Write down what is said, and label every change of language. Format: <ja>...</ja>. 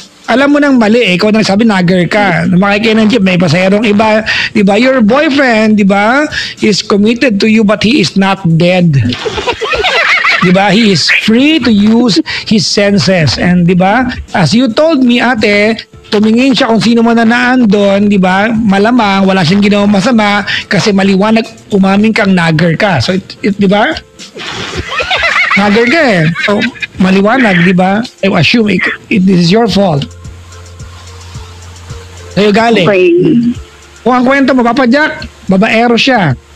<tl>Alam mo nang mali ikaw na nagsabi nagger ka. Makikita ng jeep, may pasaherong iba, di ba?</tl> <en>Your boyfriend, di ba, is committed to you but he is not dead. Di ba? He is free to use his senses.</en> <tl>And di ba?</tl> <en>As you told me,</en> <tl>ate, tumingin siya kung sino man na naandun, di ba? Malamang, wala siyang ginawang masama kasi maliwanag, umaming kang nagger ka. So, di ba? Nagger ka eh. So, maliwanag, di ba?</tl> <en>I assume this is your fault.</en> <tl>Sa'yo galing.</tl> <en>Okay.</en> <tl>Kung ang kwento mo, Papa Jack, babaero siya.</tl>